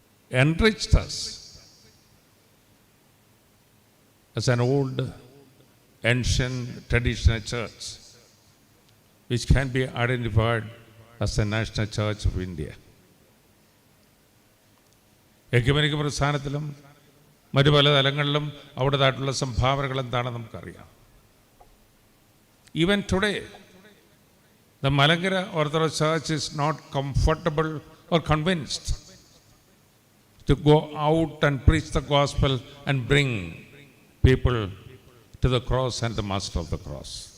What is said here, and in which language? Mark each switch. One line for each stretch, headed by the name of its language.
English: enriched us as an old, ancient, traditional church, which can be identified as the National Church of India.
Malayalam: എക്യുമെനിക് പ്രസ്ഥാനത്തിലും മറ്റു പല തലങ്ങളിലും അവിടേതായിട്ടുള്ള സംഭാവനകൾ എന്താണെന്ന് നമുക്കറിയാം.
English: Even today, the Malankara Orthodox Church is not comfortable or convinced to go out and preach the gospel and bring people to the cross and the Master of the cross.